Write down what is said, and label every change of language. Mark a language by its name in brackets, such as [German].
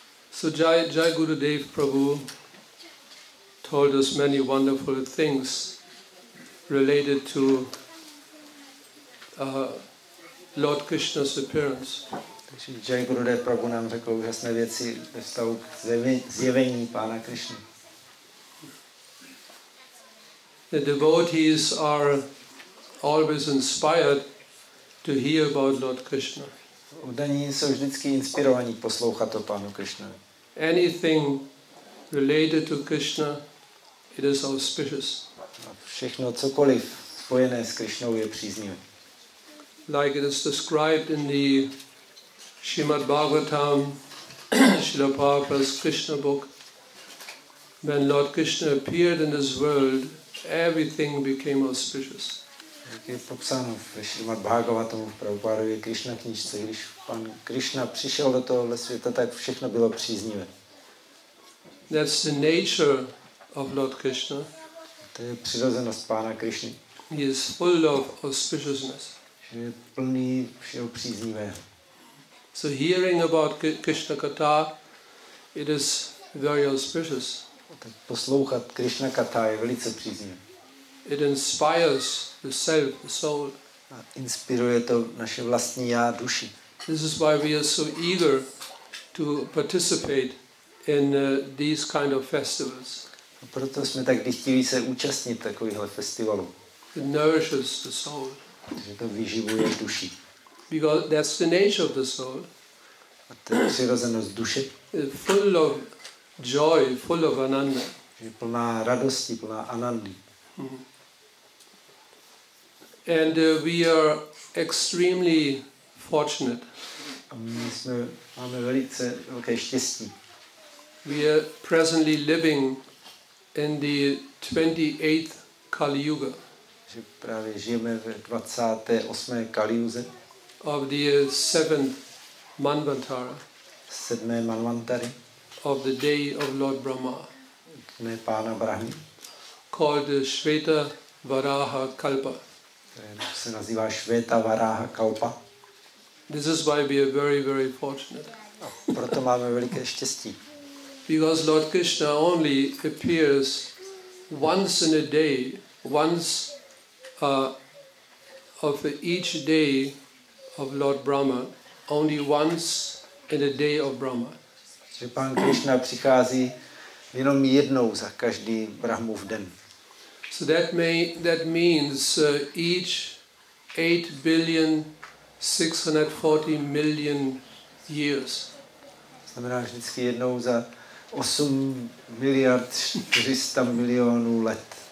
[English] So Jai Gurudev Prabhu told us many wonderful things related to Lord Krishna's appearance. [Czech] Takže Jai Gurudev Prabhu nám řekl úžasné věci ve vztahu k zjevení Pána Krišny. [English] The devotees are always inspired to hear about Lord Krishna. [Czech] Oddaní jsou vždycky inspirovaní poslouchat o Pánu Krišnovi. [English] Anything related to Krishna, it is auspicious. [Czech] Všechno, cokoliv spojené s Krišnou je příznivé. [English] Like it is described in the Srimad Bhagavatam, Srila Prabhupada's Krishna book, when Lord Krishna appeared in this world, everything became auspicious. [Czech] Jak je popsáno ve Srimad Bhagavatamu v Prabhupádově Krišna knížce, když Pan Krišna přišel do tohohle světa, tak všechno bylo příznivé. [English] That's the nature of Lord Krishna. [Czech] To je přirozenost Pána Krišny. [English] He is full of auspiciousness. [Czech] Že je plný všeho příznivého. [English] So hearing about Krishna Katha, it is very auspicious. [Czech] Tak poslouchat Krišna Katha je velice příznivé. [English] It inspires the self, the soul. [Czech] A inspiruje to naše vlastní já, duši. [English] This is why we are so eager to participate in these kind of festivals. [Czech] A proto jsme tak chtěli se účastnit takovýchhle festivalů. [English] It nourishes the soul. [Czech] Že to vyživuje duši. [English] Because that's the nature of the soul. [Czech] A to je přirozenost duše. [English] It's full of joy, full of ananda. [Czech] Je plná radosti, plná anandy. [English] And we are extremely fortunate. [Czech] A my máme velice velké štěstí. [English] We are presently living in the 28th Kali Yuga. [Czech] Že právě žijeme ve 28. Kaliuze. [English] Of the 7th Manvantara. [Czech] 7. Manvantary. [English] Of the day of Lord Brahma. [Czech] Dne Pána Brahmy. [English] Called the Shveta Varaha Kalpa. [Czech] Se nazývá Švéta Varáha Kalpa. [English] This is why we are very, very fortunate. [Czech] A proto máme veliké štěstí. [English] Because Lord Krishna only appears once in a day, once of each day of Lord Brahma, only once in a day of Brahma. [Czech] Že Pán Krišna přichází jenom jednou za každý Brahmův den. [English] So that means each 8,640,000,000 years. [Czech] Znamená vždycky jednou za 8 miliard 400 milionů let.